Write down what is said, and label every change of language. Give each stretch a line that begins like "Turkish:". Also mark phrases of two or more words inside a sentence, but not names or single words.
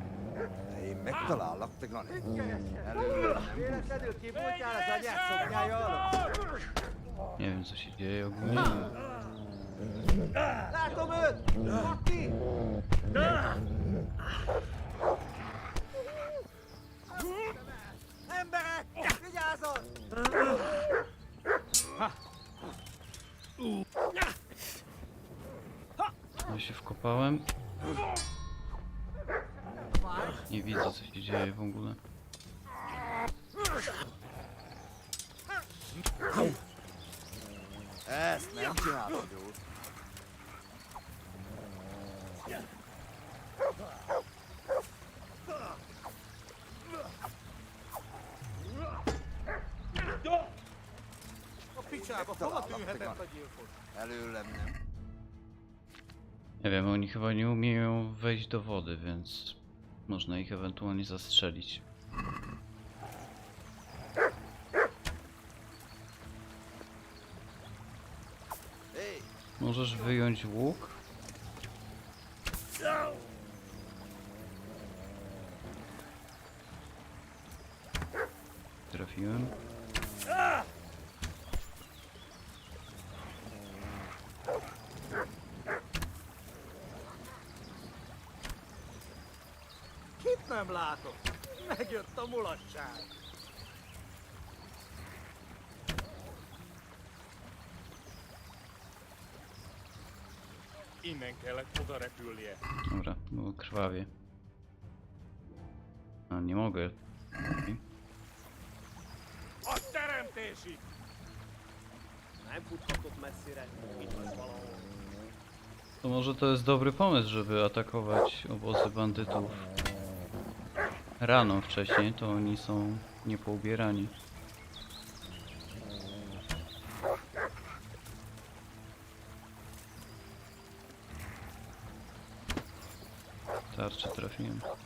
Hungarian: Ei megtalál laktagan. Véletlenül kibújtál az anyád szoknyája alól?
Polish: Nie wiem co się dzieje ogólnie.
Hungarian: Látom őt! Maki! Emberek! Vigyázzon!
Polish: Ja się wkopałem. Nie widzę co się dzieje w ogóle.
Hungarian: Ezt nem csinálod jól. A picsába hova tűnhetett a gyilkos? Előlem nem.
Polish: Nie wiem, oni chyba nie umieją wejść do wody, więc można ich ewentualnie zastrzelić. Możesz wyjąć łuk? Trafiłem. Kit nem látok? Megjött a mulatság. Innen kellett oda repülnie. Dobra, było krwawie. A nie mogę. Okay.
Hungarian: A teremtésig! Nem futhatott messzire, itt lesz valahol.
Polish: To może to jest dobry pomysł, żeby atakować obozy bandytów rano wcześniej, to oni są niepoubierani. Tarczę trafiłem.